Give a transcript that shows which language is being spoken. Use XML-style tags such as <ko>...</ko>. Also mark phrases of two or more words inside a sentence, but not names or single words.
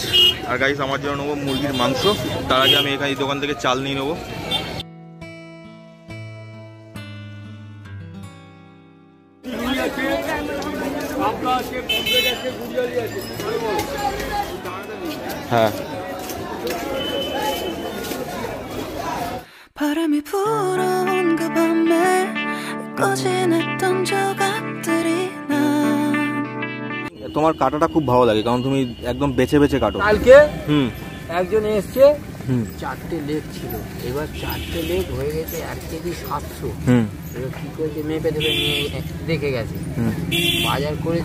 <bn>আর গাইস আমার জন্য নেবো মুরগির মাংস। তার আগে আমি এখানে দোকান থেকে চাল নিয়ে নেবো। হ্যাঁ,</bn> <ko>바람이 불어온 그 밤에 꺼진했던 조각들이 난</ko> <bn>তোমার কাটাটা খুব ভালো লাগে, কারণ তুমি একদম বেছে বেছে কাটো। কালকে একজন এসছে, 4টে লেগ ছিল, এবার 4টে লেগ হয়ে গেছে 1 কেজি 700। এবার কি করেছে, মেপে দেবে নিয়ে দেখে গেছে, বাজার করেছে।</bn>